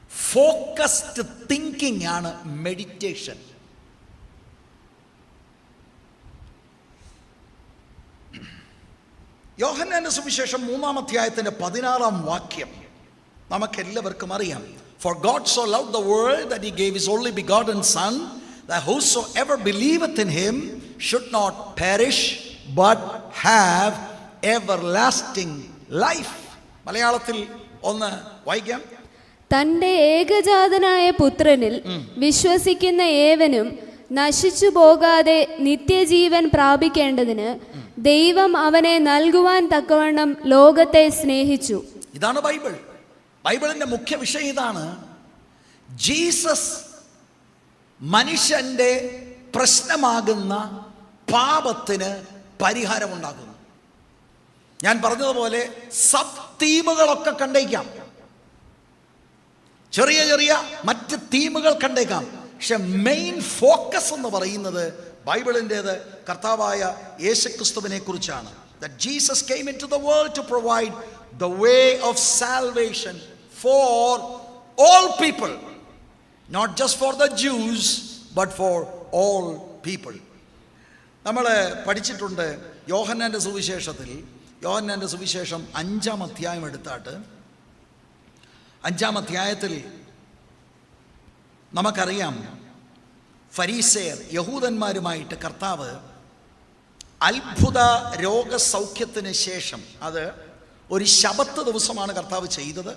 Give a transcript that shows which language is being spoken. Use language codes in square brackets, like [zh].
[ml] Focused thinking ആണ് meditation. യോഹന്നാന്റെ സുവിശേഷം 3-ാം അധ്യായത്തിന്റെ 16-ാം വാക്യം നമുക്കെല്ലാവർക്കും അറിയാം. [en] For God so loved the world that he gave his only begotten Son, that whosoever believeth in him should not perish but have everlasting life. [ml] മലയാളത്തിൽ ഒന്ന് വായിക്കാം. തന്റെ ഏകജാതനായ പുത്രനിൽ വിശ്വസിക്കുന്ന ഏവനും നശിച്ചു പോകാതെ നിത്യജീവൻ പ്രാപിക്കേണ്ടതിന് ദൈവം അവനെ നൽകുവാൻ തക്കവണ്ണം ലോകത്തെ സ്നേഹിച്ചു. ഇതാണ് ബൈബിൾ. ബൈബിളിന്റെ മുഖ്യ വിഷയം ഇതാണ്. ജീസസ് മനുഷ്യന്റെ പ്രശ്നമാകുന്ന പാപത്തിന് പരിഹാരമുണ്ടാക്കുന്നു. ഞാൻ പറഞ്ഞതുപോലെ സബ് തീമുകളൊക്കെ കണ്ടേക്കാം, ചെറിയ ചെറിയ മറ്റ് തീമുകൾ കണ്ടേക്കാം. പക്ഷെ മെയിൻ ഫോക്കസ് എന്ന് പറയുന്നത് ബൈബിളിൻ്റെത് കർത്താവായ യേശുക്രിസ്തുവിനെ കുറിച്ചാണ്. [en] That Jesus came into the world to provide the way of salvation for all people, not just for the Jews but for all people. [ml] നമ്മൾ പഠിച്ചിട്ടുണ്ട് യോഹന്നാന്റെ സുവിശേഷത്തിൽ. യോഹന്നാന്റെ സുവിശേഷം 5-ാം അധ്യായം എടുത്താട്ട് 5-ാം അധ്യായത്തിൽ നമുക്കറിയാം, ഫരീസയർ യഹൂദന്മാരുമായിട്ട് കർത്താവ് അത്ഭുത രോഗസൗഖ്യത്തിന് ശേഷം, അത് ഒരു ശബത്ത് ദിവസമാണ് കർത്താവ് ചെയ്തത്.